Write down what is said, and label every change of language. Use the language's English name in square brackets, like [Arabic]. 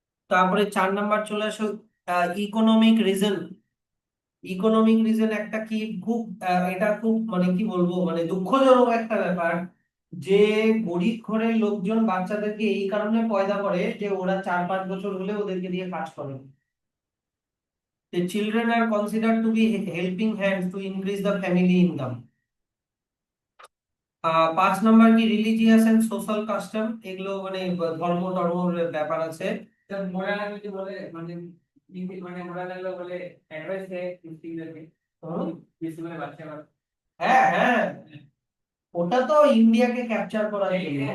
[Bangla] তারপরে 4 নাম্বার চলে আসো ইকোনমিক রিজন। ইকোনমিক রিজন একটা কি খুব এটা খুব মানে কি বলবো, মানে দুঃখজনক একটা ব্যাপার, যে গরিব ঘরের লোকজন বাচ্চাদেরকে এই কারণে পয়দা করে যে ওরা 4-5 বছর হলে ওদেরকে দিয়ে কাজ করে। [English] The children are considered to be helping hands to increase the family income. [Bangla] 5 number কি রিলিজিয়াস এন্ড সোশ্যাল কাস্টম, এগুলো মানে ধর্ম টর্মের ব্যাপার আছে। মোরা যদি বলে মানে মানে মোরা লাগলো বলে অ্যাডভাইস দেয় মুসলিমদেরকে বেশি করে বাচ্চা করা। হ্যাঁ হ্যাঁ, ওটা তো ইন্ডিয়াকে ক্যাপচার করার জন্য।